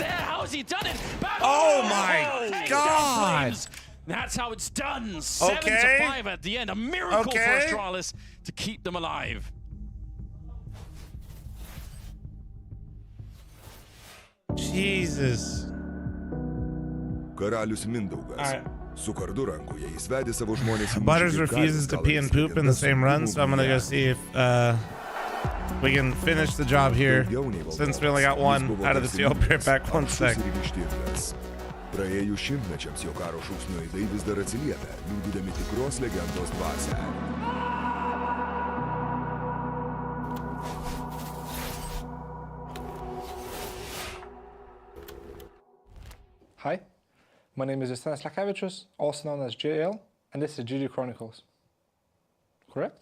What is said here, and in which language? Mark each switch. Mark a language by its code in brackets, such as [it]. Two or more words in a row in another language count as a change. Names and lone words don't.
[en] How has he done it? Back Oh my takes God. down Flames. That's how it's done. 7-5 at the end. A miracle for Astralis to keep them alive. Jesus. [lt] Karalius Mindaugas. Su kardu rankoje jis vedė savo žmonės į [en] Butters refuses to pee and poop in the same run, so I'm gonna go see if we can finish the job here. Since we only got one out of the seal, I'll be right back 1 sec. [lt] Praėjus šimtmečiams jo karo šūksnių aidai vis dar atsiliepia, liudydami tikros legendos dvasią. [en] Hi, my name is Justinas Lakavičius, also known as JL, and this is GG Chronicles. Correct?